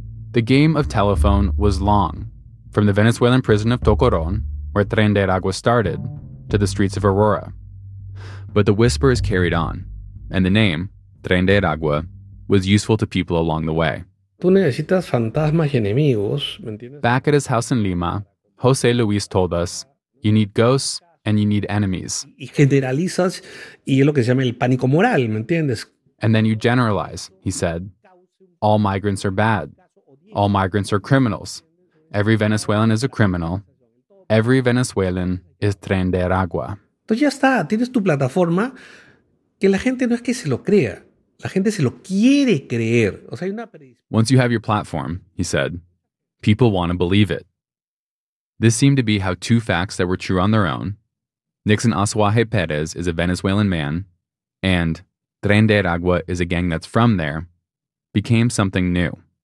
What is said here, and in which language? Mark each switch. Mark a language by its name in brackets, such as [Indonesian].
[English] The game of telephone was long, from the Venezuelan prison of Tocoron, where Tren de Aragua started, to the streets of Aurora. But the whispers carried on, and the name, Tren de Aragua, was useful to people along the way. [Spanish] Tú necesitas fantasmas y enemigos, ¿me entiendes? [English] Back at his house in Lima, Jose Luis told us, you need ghosts and you need enemies. [Spanish] Y generalizas, y es lo que se llama el pánico moral, ¿me entiendes? [English] And then you generalize, he said. All migrants are bad. All migrants are criminals. Every Venezuelan is a criminal. Every Venezuelan is Tren de Aragua. [Spanish] Entonces ya está, tienes tu plataforma que la gente no es que se lo crea. La gente se lo quiere creer. O sea, hay una... [English] Once you have your platform, he said, people want to believe it. This seemed to be how two facts that were true on their own, Nixon Azuaje Perez is a Venezuelan man, and Tren de Aragua is a gang that's from there, became something new.